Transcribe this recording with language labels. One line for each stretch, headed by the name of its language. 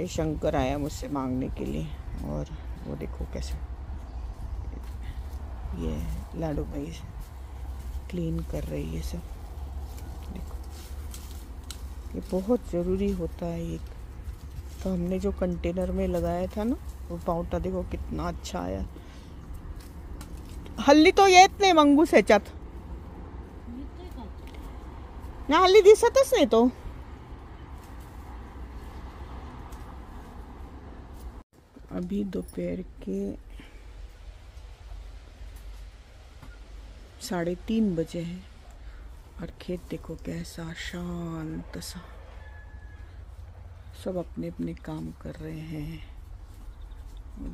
Hindi: ये शंकर आया मुझसे मांगने के लिए, और वो देखो कैसे ये लाडू भाई क्लीन कर रही है सब। देखो ये बहुत ज़रूरी होता है ये। तो हमने जो कंटेनर में लगाया था ना, वो पावटा देखो कितना अच्छा आया।
Marathi: हल्ली तो येत नाही मंगूस ह्याच्यात ना, हल्ली दिसतच नाही तो।
Hindi: अभी दोपहर के 3:30 बजे हैं और खेत देखो कैसा शांत सा, सब अपने अपने काम कर रहे हैं।